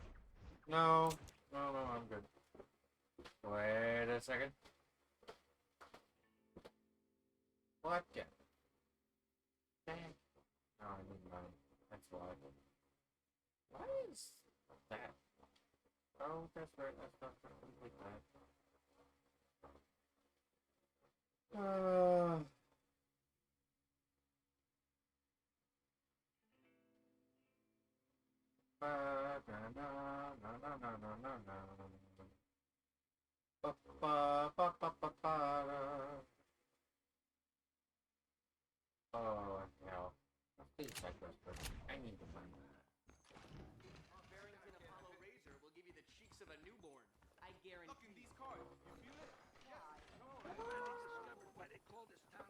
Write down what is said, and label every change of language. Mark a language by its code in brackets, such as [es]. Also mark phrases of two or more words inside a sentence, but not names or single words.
[en] No, no, I'm good. Wait a second. What? Yeah. Dang. No, I need mine. That's why. Why is that? Oh, that's right. That's not complete that. Na na na na na na na na na. Ba ba ba ba ba ba. Oh hell! Please check this, but I need to find that. Barrington Apollo Razor will give you the cheeks of a newborn. I guarantee. Look in these cards. You feel it? Yeah, I know. Discovered why they call this town.